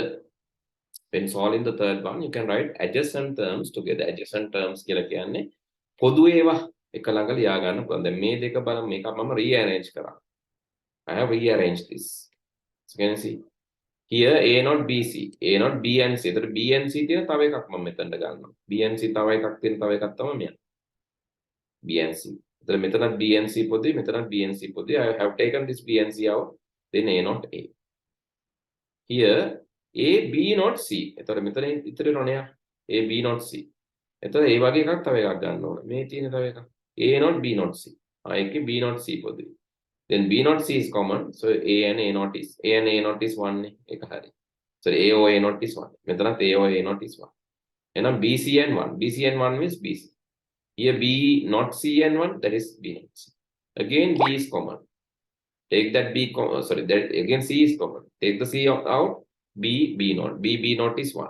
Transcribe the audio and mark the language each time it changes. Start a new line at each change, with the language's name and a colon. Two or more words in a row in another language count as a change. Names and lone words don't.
English: When solving the third one, you can write adjacent terms together. Adjacent terms
Sinhala: කියලා කියන්නේ පොදු ඒවා එක ළඟ ලියා ගන්න පුළුවන්. දැන් මේ දෙක බලමු. මේක මම rearrange කරා.
English: I have rearranged this. So can you see? Here A not BC, A not B and C.
Sinhala: එතකොට B and C තියෙන තව එකක් මම මෙතනට ගන්නවා. B and C තව එකක් තියෙන තව එකක් තමයි මෙයා. B and C. එතකොට මෙතනත් B and C පොදුයි, මෙතනත් B and C පොදුයි.
English: I have taken this B and C out. Then A not A. Here A B not C.
Sinhala: එතකොට මෙතන ඉතිරි රොණයක් A B not C. එතකොට ඒ වගේ එකක් තව එකක් ගන්න ඕනේ. මේ තියෙන තව එකක් A not B not C. ඒකේ B not C පොදුයි.
English: Then B not C is common. So A and A not is 1 නේ.
Sinhala: ඒක හරි.
English: So A or A not is 1. මෙතනත් A or A not is 1. එහෙනම් BC and 1. BC and 1 means BC. Here B not C and 1, that is B not C. Again B is common. Take that B sorry, that again C is common. Take the C out. B not. B not is 1.